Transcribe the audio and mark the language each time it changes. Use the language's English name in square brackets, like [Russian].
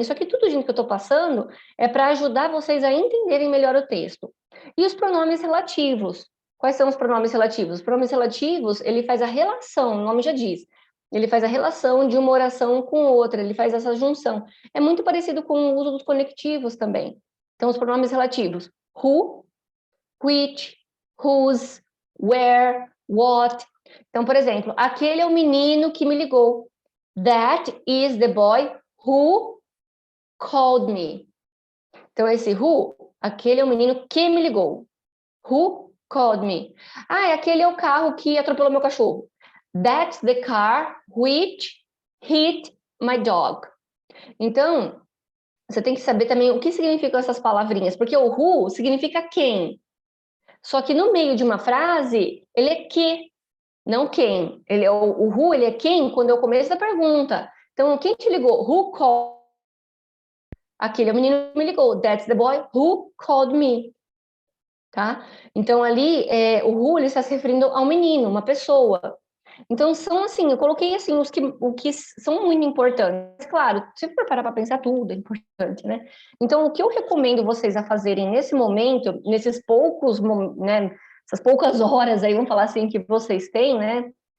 [Portuguese] Isso aqui, tudo, gente, que eu estou passando, é para ajudar vocês a entenderem melhor o texto. E os pronomes relativos. Quais são os pronomes relativos? Os pronomes relativos, ele faz a relação, o nome já diz. Ele faz a relação de uma oração com outra, ele faz essa junção. É muito parecido com o uso dos conectivos também. Então, os pronomes relativos. [English] Who, which, whose, where, what. [Portuguese] Então, por exemplo, aquele é o menino que me ligou. [English] That is the boy who called me. [Portuguese] Então, esse who, aquele é o menino que me ligou. [English] Who called me? [Portuguese] Aquele é o carro que atropelou meu cachorro. [English] That's the car which hit my dog. [Portuguese] Então, você tem que saber também o que significam essas palavrinhas, porque o who significa quem. Só que no meio de uma frase, ele é que, não quem. O who, ele é quem quando é o começo da pergunta. Então, quem te ligou? [English] Who called? [Portuguese] Aquele é o menino que me ligou. [English] That's the boy who called me. [Portuguese] Tá? Então, ali, o who, ele está se referindo ao menino, uma pessoa. Então, são assim, eu coloquei assim, o que são muito importantes. Claro, se for parar para pensar, tudo é importante, né? Então, o que eu recomendo vocês a fazerem nesse momento, nesses poucos, né, essas poucas horas aí, vamos falar assim, que vocês têm, né?